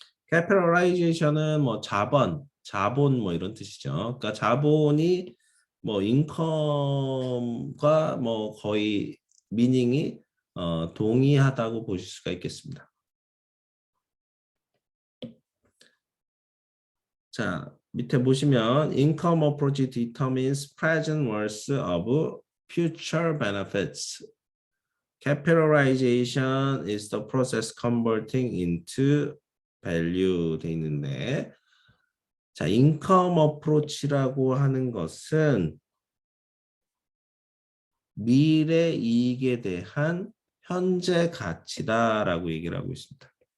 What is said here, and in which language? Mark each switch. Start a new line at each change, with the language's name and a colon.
Korean: capitalization은 뭐 자본 뭐 이런 뜻이죠. 그러니까 자본이 뭐 인컴과 뭐 거의 미닝이 동의하다고 보실 수가 있겠습니다. 자, 밑에 보시면
English: income approach determines present worth of future benefits. capitalization is the process converting into value
Korean: 돼 있는데 자, 인컴 어프로치라고 하는 것은 미래 이익에 대한 현재 가치다라고 얘기를 하고 있습니다.